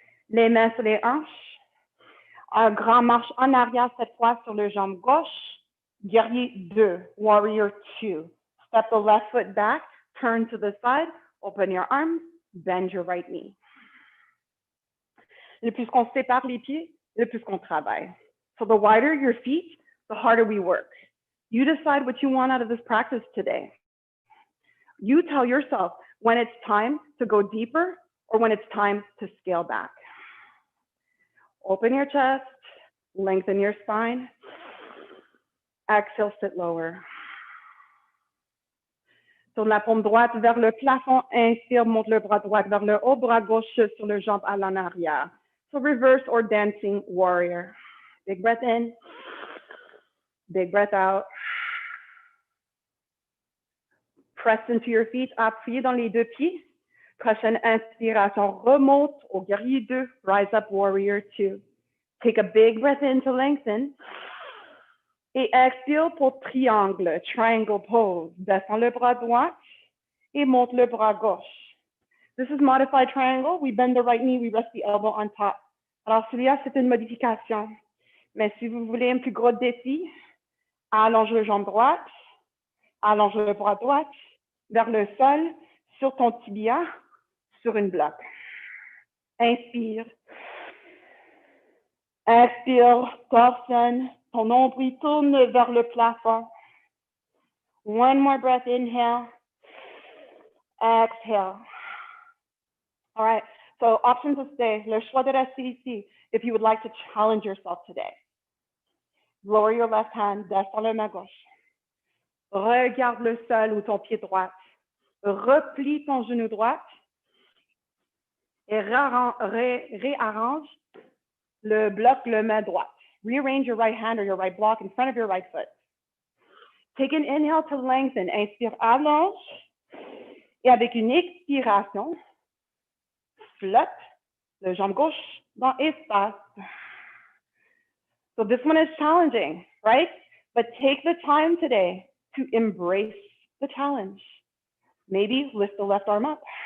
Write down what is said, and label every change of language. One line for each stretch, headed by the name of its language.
French: Les mains sur les hanches. Un grand marche en arrière, cette fois sur le jambe gauche.
English: Guerrier 2, warrior 2. Step the left foot back, turn to the side, open your arms, bend your right knee.
French: Le plus qu'on sépare les pieds, le plus qu'on travaille.
English: So the wider your feet, the harder we work. You decide what you want out of this practice today. You tell yourself when it's time to go deeper or when it's time to scale back. Open your chest, lengthen your spine. Exhale, sit lower.
French: Tourne la paume droite vers le plafond. Inspire, monte le bras droit vers le haut, bras gauche sur le jambe à l'en arrière.
English: So reverse or dancing warrior. Big breath in. Big breath out. Press into your feet.
French: Appuyez dans les deux pieds. Prochaine inspiration. Remonte au guerrier 2.
English: Rise up warrior 2. Take a big breath in to lengthen.
French: Et expire pour triangle, triangle pose. Descends le bras droit et monte le bras gauche.
English: This is modified triangle. We bend the right knee, we rest the elbow on top.
French: Alors, celui-là, c'est une modification. Mais si vous voulez un plus gros défi, allonge le jambe droite, allonge le bras droit vers le sol, sur ton tibia, sur une bloc. Inspire. Expire, torsionne. Ton nombril tourne vers le plafond.
English: One more breath, inhale. Exhale. All right, so option to stay.
French: Le choix de rester ici
English: if you would like to challenge yourself today. Lower your left hand,
French: descends la main gauche. Regarde le sol ou ton pied droit. Replie ton genou droit et réarrange le bloc, le main droite.
English: Rearrange your right hand or your right block in front of your right foot. Take an inhale to lengthen.
French: Inspire, allonge. Et avec une expiration, flotte le jambe gauche dans espace.
English: So this one is challenging, right? But take the time today to embrace the challenge. Maybe lift the left arm up.